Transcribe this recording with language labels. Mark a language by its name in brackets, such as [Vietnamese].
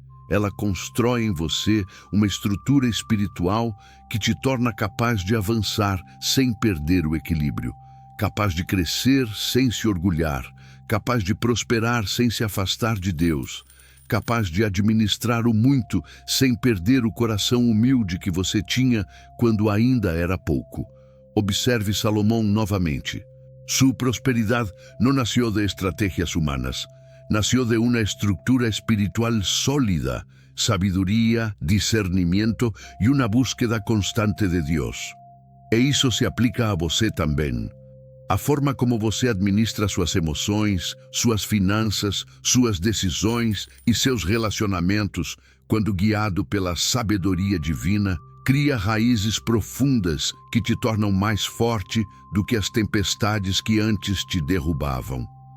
[Portuguese] Ela constrói em você uma estrutura espiritual que te torna capaz de avançar sem perder o equilíbrio, capaz de crescer sem se orgulhar, capaz de prosperar sem se afastar de Deus, capaz de administrar o muito sem perder o coração humilde que você tinha quando ainda era pouco. Observe Salomão novamente. [Spanish] Su prosperidad no nació de estrategias humanas, nació de una estructura espiritual sólida, sabiduría, discernimiento y una búsqueda constante de Dios. [Portuguese] E isso se aplica a você também. A forma como você administra suas emoções, suas finanças, suas decisões e seus relacionamentos, quando guiado pela sabedoria divina, cria raízes profundas que te tornam mais forte do que as tempestades que antes te derrubavam.